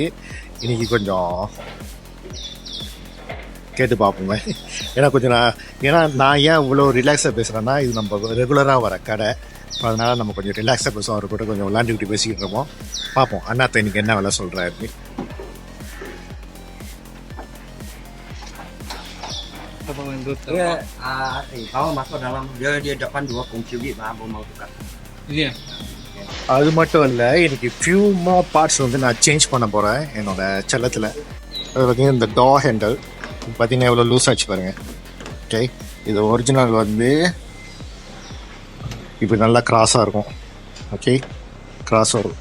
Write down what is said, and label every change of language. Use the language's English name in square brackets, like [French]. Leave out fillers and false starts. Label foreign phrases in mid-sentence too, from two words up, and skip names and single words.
[Tamil] இன்றைக்கி கொஞ்சம் கேட்டு பார்ப்போங்க. ஏன்னா நான் ஏன் இவ்வளோ ரிலாக்ஸாக பேசுகிறேன்னா, இது நம்ம ரெகுலராக வர கடை. அதனால் நம்ம கொஞ்சம் ரிலாக்ஸாக பேசுவோம். அவர் கூட கொஞ்சம் விளாண்டுக்கிட்டு பேசிக்கிட்டு இருப்போம். பார்ப்போம் அண்ணாத்தை இன்றைக்கி என்ன வேலை சொல்கிறாரு. [Malay] Kalau masuk dalam dia depan 2 komputer mau tukar. Iya. [Tamil] அது மட்டும் இல்லை, எனக்கு [English] few more parts [Tamil] வந்து நான் சேஞ்ச் பண்ண போகிறேன் என்னோட செல்லத்தில். அது பார்த்தீங்கன்னா இந்த [English] door handle [Tamil] பார்த்தீங்கன்னா எவ்வளோ லூஸ் ஆச்சு பாருங்கள். ஓகே, இது ஒரிஜினல் வந்து இப்போ நல்லா கிராஸாக இருக்கும். ஓகே, கிராஸ் வரும்.